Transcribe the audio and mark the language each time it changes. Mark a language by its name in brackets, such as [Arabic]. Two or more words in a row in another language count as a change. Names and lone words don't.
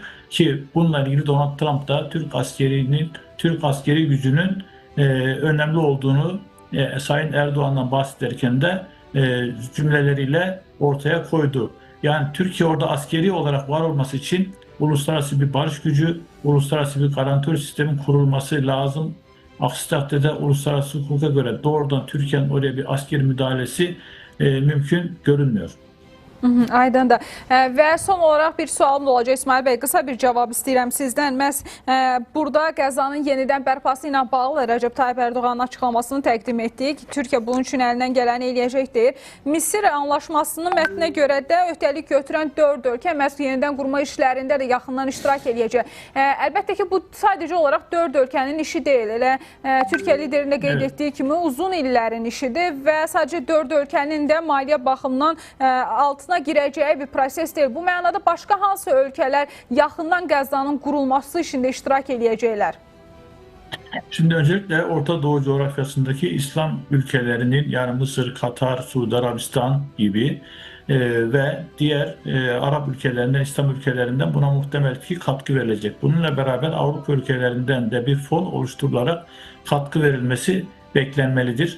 [Turkish] Ki bununla ilgili Donald Trump da Türk askeri gücünün önemli olduğunu Sayın Erdoğan'dan bahsederken de cümleleriyle ortaya koydu. Yani Türkiye orada askeri olarak var olması için uluslararası bir barış gücü, uluslararası bir garantör sistemin kurulması lazım. Aksi takdirde uluslararası hukuka göre doğrudan Türkiye'nin oraya bir askeri müdahalesi mümkün görünmüyor. [Azerbaijani] Aydındır. Və son olaraq bir sualım da olacaq İsmail Bəy, qısa bir cavab istəyirəm sizdən. Məhz burada Qəzzanın yenidən bərpası ilə bağlı Recep Tayyip Erdoğan'ın açıqlamasını təqdim etdik. Türkiyə bunun üçün əlindən gələni eləyəcək deyir. Misir anlaşmasının mətninə görə də öhdəlik götürən 4 ölkə məhz yenidən qurma işlərində də yaxından iştirak eləyəcək. Əlbəttə ki, bu sadəcə olaraq 4 ölkənin işi deyil. Elə Türkiyə liderinin də qeyd etdiyi kimi uzun illərin işidir və sadəcə 4 ölkənin də maliyyə baxımından altına girəcəyi bir proses deyil. Bu mənada başqa hansı ölkələr yaxından Qəzzanın qurulması işində iştirak edəcəklər? [Turkish] Şimdi öncelikle Orta Doğu coğrafyasındaki İslam ülkelerinin yani Mısır, Katar, Suudi Arabistan gibi ve diğer Arap ülkelerinden, İslam ülkelerinden buna muhtemel ki katkı verilecek. Bununla beraber Avrupa ülkelerinden de bir fon oluşturularak katkı verilmesi beklenmelidir.